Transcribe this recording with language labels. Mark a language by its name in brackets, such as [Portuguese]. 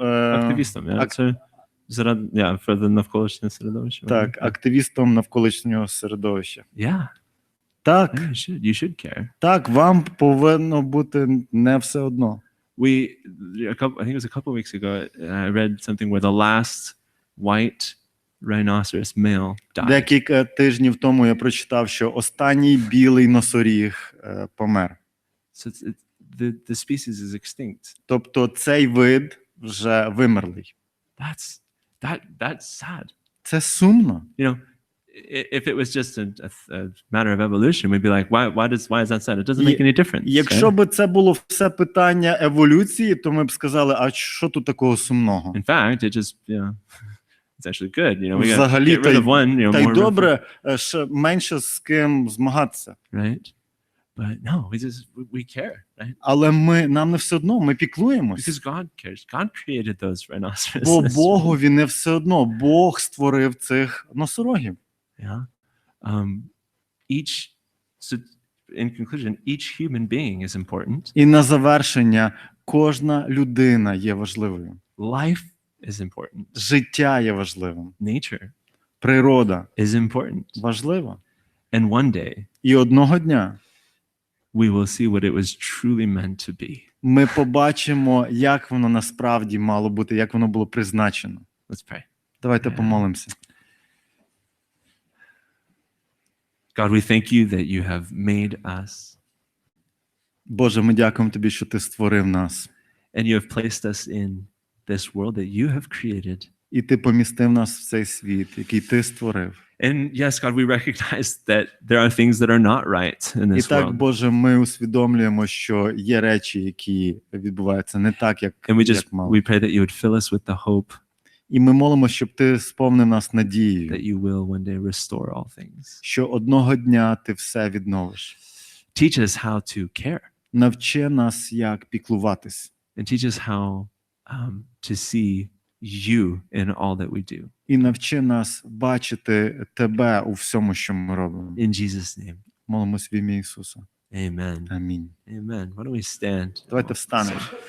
[Ukrainian] Активістом, [English] for the [Ukrainian] навколишнє середовище. Так, активістом навколишнього середовища. [English] Yeah. [Ukrainian] Так. [English] You should care. [Ukrainian] Так, вам повинно бути не все одно. [English] I think it was a couple of weeks ago, I read something where the last white rhinoceros male died. [Ukrainian] Декілька тижнів тому я прочитав, що останній білий носоріг помер. [English] So the species is extinct. [Ukrainian] Тобто цей вид вже вимерлий. [English] That's sad. [Ukrainian] Це сумно. [English] You know, if it was just a matter of evolution, we'd be like, why is that sad? It doesn't make any difference. [Ukrainian] Якщо б це було все питання еволюції, то ми б сказали, а що тут такого сумного? [English] In fact, it just, it's actually good. You know, we got to [Ukrainian] Взагалі, [English] get rid of one, you know, [Ukrainian] та й [English] more [Ukrainian] добре, ще менше з ким змагатися. [English] right? But no, we care, right? [Ukrainian] Але нам не все одно, ми піклуємось. [English] Because God cares. God created those rhinoceroses. [Ukrainian] Бо Богові не все одно. Бог створив цих носорогів. [English] Yeah. So in conclusion, each human being is important. [Ukrainian] І на завершення, кожна людина є важливою. [English] Life is important. [Ukrainian] Життя є важливим. [English] Nature [Ukrainian] Природа [English] is important. [Ukrainian] важлива. [English] And one day, [Ukrainian] І одного дня [English] we will see what it was truly meant to be. [Ukrainian] ми побачимо, як воно насправді мало бути, як воно було призначено. [English] Let's pray. [Ukrainian] Давайте помолимося. [English] God, we thank you that you have made us. [Ukrainian] Боже, ми дякуємо тобі, що ти створив нас. [English] And you have placed us in this world that you have created. [Ukrainian] І ти помістив нас в цей світ, який ти створив. [English] And yes, God, we recognize that there are things that are not right in [Ukrainian] І [English] this [Ukrainian] так, [English] world. [Ukrainian] Боже, ми усвідомлюємо, що є речі, які відбуваються не так, як мало. [English] We pray that you would fill us with the hope [Ukrainian] І ми молимо, щоб ти сповнив нас надією, [English] that you will one day restore all things. [Ukrainian] що одного дня ти все відновиш. [English] Teach us how to care. [Ukrainian] Навчи нас, як піклуватись. [English] And teach us how to see you in all that we do. [Ukrainian] І навчи нас бачити тебе у всьому, що ми робимо. [English] In Jesus' name. [Ukrainian] Молимось в ім'я Ісуса. [English] Amen. [Ukrainian] Амінь. [English] Amen. Why don't we stand? [Ukrainian] Давайте встанемо.